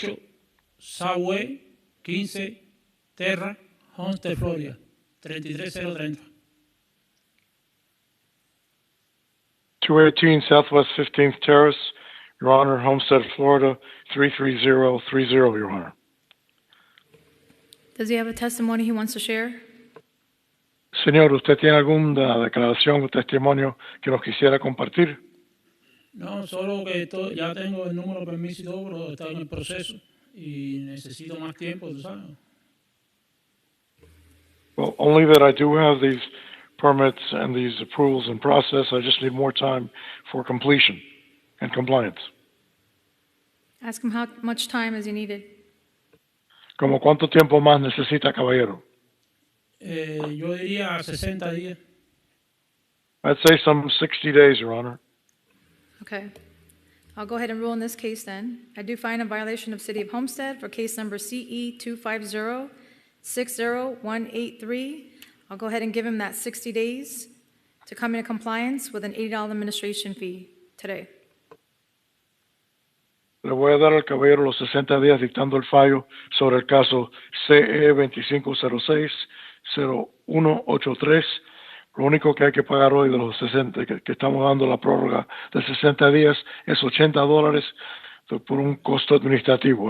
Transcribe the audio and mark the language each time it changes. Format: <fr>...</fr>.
<en>218 Southway 15 Terra, Homestead, Florida 33030. 218 Southwest 15th Terrace, Your Honor, Homestead, Florida, 33030, Your Honor. Does he have a testimony he wants to share?</en> <es>Señor, ¿usted tiene alguna declaración o testimonio que nos quisiera compartir? No, solo que ya tengo el número de permiso y todo, pero está en el proceso y necesito más tiempo, tú sabes.</es> <en>Well, only that I do have these permits and these approvals in process. I just need more time for completion and compliance. Ask him how much time is he needed.</en> <es>¿Como cuánto tiempo más necesita, caballero? Yo diría 60 días.</es> <en>I'd say some 60 days, Your Honor. Okay. I'll go ahead and rule on this case then. I do find a violation of City of Homestead for case number CE 250-60183. I'll go ahead and give him that 60 days to come into compliance with an $80 administration fee today.</en> <es>Le voy a dar al caballero los 60 días dictando el fallo sobre el caso CE 2506-0183. Lo único que hay que pagar hoy de los 60, que estamos dando la prórroga de 60 días, es $80 por un costo administrativo.</es>